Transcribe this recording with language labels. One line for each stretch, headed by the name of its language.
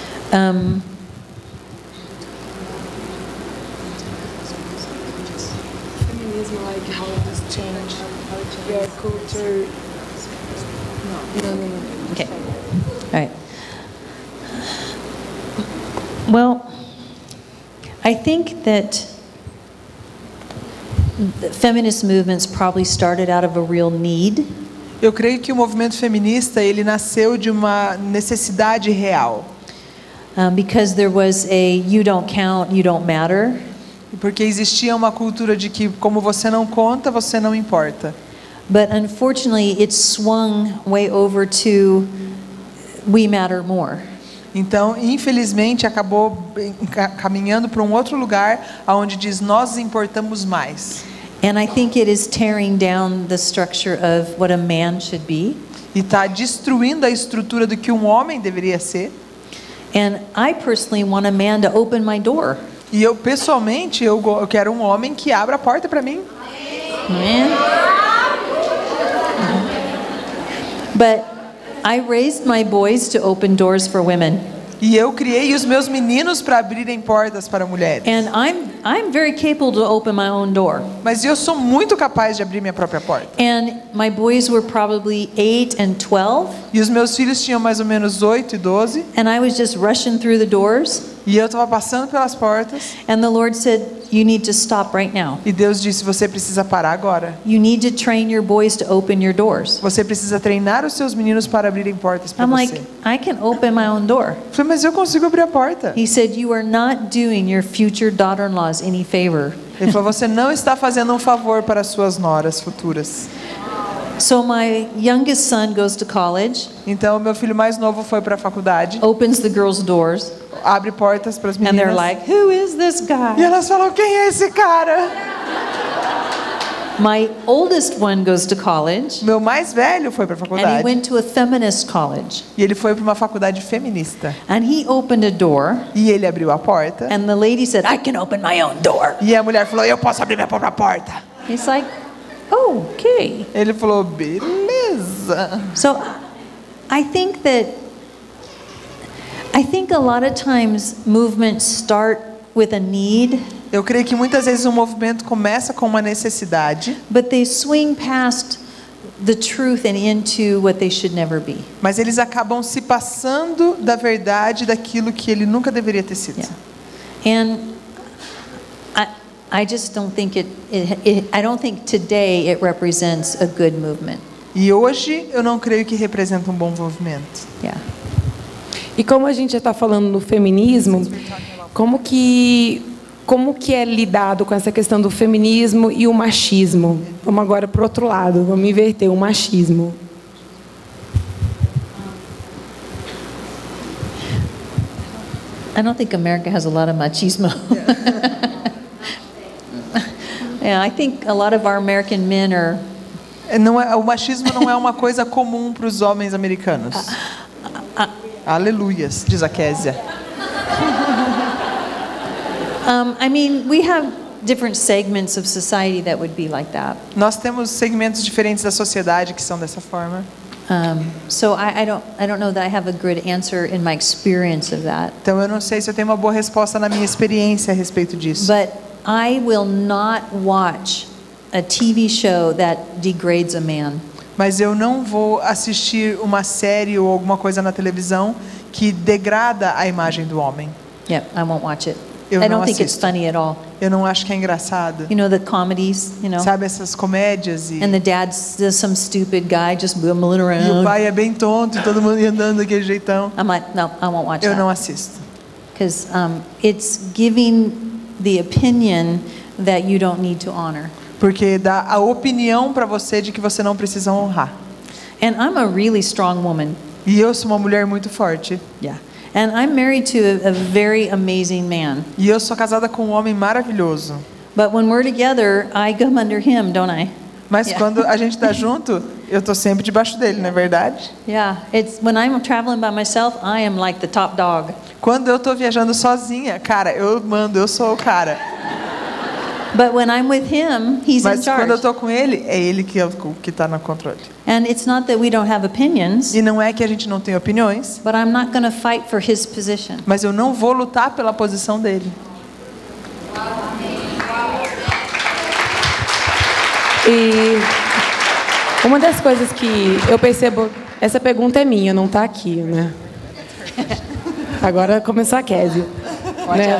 English: Feminism, like how this change your culture. No. Okay. All right. Well, I think that the feminist movements probably started out of a real need.
Portuguese: Eu creio que o movimento feminista ele nasceu de uma necessidade real.
English: Because there was a you don't count, you don't matter.
Portuguese: Porque existia uma cultura de que como você não conta, você não importa.
English: But unfortunately, it swung way over to we matter more.
Portuguese: Então, infelizmente, acabou caminhando para um outro lugar onde diz nós importamos mais.
English: And I think it is tearing down the structure of what a man should be.
Portuguese: E está destruindo a estrutura do que um homem deveria ser.
English: And I personally want a man to open my door.
Portuguese: E eu, pessoalmente, eu quero um homem que abra a porta para mim.
English: Amen. But I raised my boys to open doors for women.
Portuguese: E eu criei os meus meninos para abrirem portas para mulheres.
English: And I'm very capable to open my own door.
Portuguese: Mas eu sou muito capaz de abrir minha própria porta.
English: And my boys were probably 8 and 12.
Portuguese: E os meus filhos tinham mais ou menos 8 e 12.
English: And I was just rushing through the doors.
Portuguese: E eu estava passando pelas portas.
English: And the Lord said, you need to stop right now.
Portuguese: E Deus disse, você precisa parar agora.
English: You need to train your boys to open your doors.
Portuguese: Você precisa treinar os seus meninos para abrirem portas para
English: I'm
Portuguese: você.
English: like, I can open my own door.
Portuguese: Eu falei, mas eu consigo abrir a porta.
English: He said, you are not doing your future daughter-in-laws any favor.
Portuguese: Ele falou, você não está fazendo um favor para suas noras futuras.
English: So my youngest son goes to college,
Portuguese: Então, meu filho mais novo foi para a faculdade,
English: opens the girls' doors,
Portuguese: abre portas para as
English: and they're
Portuguese: meninas.
English: like, who is this
Portuguese: E
English: guy?
Portuguese: elas falam, quem é esse cara?
English: My oldest one goes to college,
Portuguese: Meu mais velho foi para a
English: and he
Portuguese: faculdade.
English: went to a feminist college.
Portuguese: E ele foi para uma faculdade feminista.
English: And he opened a door,
Portuguese: E ele abriu a porta.
English: and the lady said, I can open my own door.
Portuguese: E a mulher falou, eu posso abrir minha própria porta.
English: He's like, oh, okay.
Portuguese: Ele falou, beleza.
English: So I think a lot of times movements start with a need,
Portuguese: Eu creio que muitas vezes o movimento começa com uma necessidade,
English: but they swing past the truth and into what they should never be.
Portuguese: mas eles acabam se passando da verdade daquilo que ele nunca deveria ter sido.
English: And I just don't think I don't think today it represents a good movement.
Portuguese: E hoje eu não creio que representa um bom movimento.
English: Yeah.
Portuguese: E como a gente já está falando no feminismo, como que é lidado com essa questão do feminismo e o machismo? Vamos agora para o outro lado, vamos inverter o machismo.
English: I don't think America has a lot of machismo. Yeah, I think a lot of our American men are
Portuguese: O machismo não é uma coisa comum para os homens americanos. Aleluias, diz a Késia.
English: I mean, we have different segments of society that would be like that.
Portuguese: Nós temos segmentos diferentes da sociedade que são dessa forma.
English: So I don't know that I have a good answer in my experience of that.
Portuguese: Então eu não sei se eu tenho uma boa resposta na minha experiência a respeito disso.
English: But I will not watch a TV show that degrades a man.
Portuguese: Mas eu não vou assistir uma série ou alguma coisa na televisão que degrada a imagem do homem.
English: Yep, I won't watch it.
Portuguese: Eu
English: I
Portuguese: não
English: don't think it's
Portuguese: assisto.
English: funny at all.
Portuguese: Eu não acho que é engraçado.
English: You know the comedies, you know,
Portuguese: Sabe essas comédias e
English: and the dad does some stupid guy just bumbling
Portuguese: o
English: around.
Portuguese: pai é bem tonto e todo mundo ia andando daquele jeitão.
English: I'm like, no, I won't watch
Portuguese: Eu não
English: that.
Portuguese: assisto.
English: Because it's giving the opinion that you don't need to honor.
Portuguese: Porque dá a opinião para você de que você não precisa honrar.
English: And I'm a really strong woman.
Portuguese: E eu sou uma mulher muito forte.
English: Yeah. And I'm married to a very amazing man.
Portuguese: E eu sou casada com um homem maravilhoso.
English: But when we're together, I come under him, don't I?
Portuguese: Mas
English: Yeah.
Portuguese: quando a gente está junto, eu tô sempre debaixo dele, não é verdade?
English: Yeah. It's when I'm traveling by myself, I am like the top dog.
Portuguese: Quando eu tô viajando sozinha, cara, eu mando, eu sou o cara.
English: But when I'm with him, he's in
Portuguese: Mas quando eu
English: charge.
Portuguese: tô com ele, é ele que tá no controle.
English: And it's not that we don't have opinions,
Portuguese: E não é que a gente não tem opiniões,
English: but I'm not going to fight for his position.
Portuguese: mas eu não vou lutar pela posição dele. E uma das coisas que eu percebo, essa pergunta é minha, não está aqui, né? Agora começou a Késia. né?